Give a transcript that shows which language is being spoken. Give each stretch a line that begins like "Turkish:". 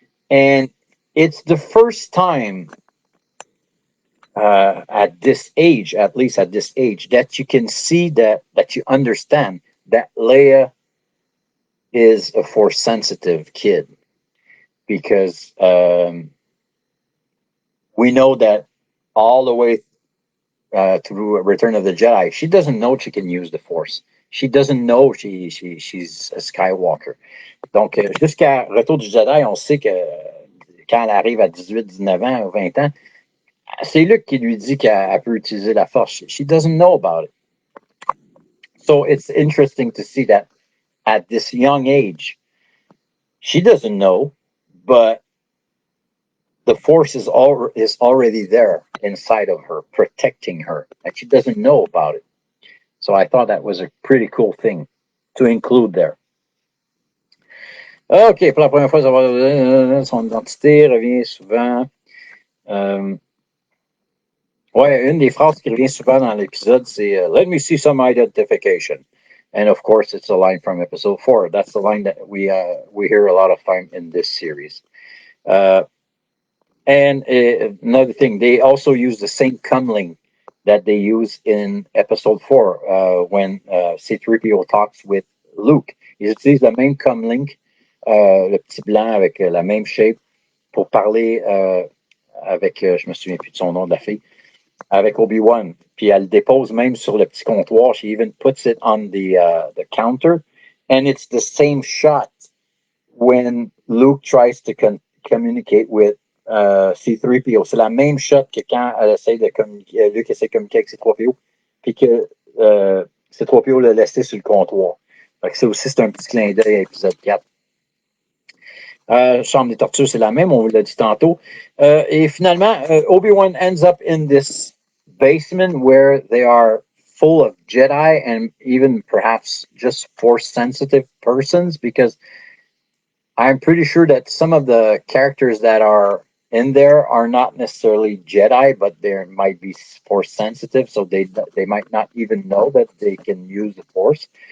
English: And it's the first time at this age, at least at this age, that you can see that you understand that Leia is a Force sensitive kid, because we know that all the way through Return of the Jedi, she doesn't know she can use the Force. She doesn't know she's a Skywalker.
French: Donc, jusqu'à Retour du Jedi, on sait que quand elle arrive à 18, 19 ans ou 20 ans, c'est Luke qui lui dit qu'elle peut utiliser la Force.
English: She doesn't know about it. So it's interesting to see that at this young age, she doesn't know, but the Force is already there inside of her, protecting her, and she doesn't know about it. So I thought that was a pretty cool thing to include there.
French: OK, pour la première fois, son identité revient souvent. Ouais, une des phrases qui revient souvent dans l'épisode, c'est
English: Let me see some identification. And of course, it's a line from episode 4. That's the line that we hear a lot of time in this series. Uh, and another thing, they also use the same comlink that they use in episode 4 when C3PO talks with Luke.
French: Ils utilisent le même comlink, le petit blanc avec la même shape, pour parler avec, je me souviens plus de son nom de la fille, avec Obi-Wan. Puis elle le dépose même sur le petit comptoir.
English: She even puts it on the counter. And it's the same shot when Luke tries to communicate with C3PO.
French: C'est la même shot que quand elle essaie de communiquer, Luke essaie de communiquer avec C3PO, puis que C3PO l'a laissé sur le comptoir. Fait que ça aussi, c'est un petit clin d'œil à épisode 4. Chambre des tortures, c'est la même, on vous l'a dit tantôt. Et finalement,
English: Obi-Wan ends up in this basement where they are full of Jedi and even perhaps just force sensitive persons, because I'm pretty sure that some of the characters that are in there are not necessarily Jedi, but they might be force sensitive, so they might not even know that they can use the force.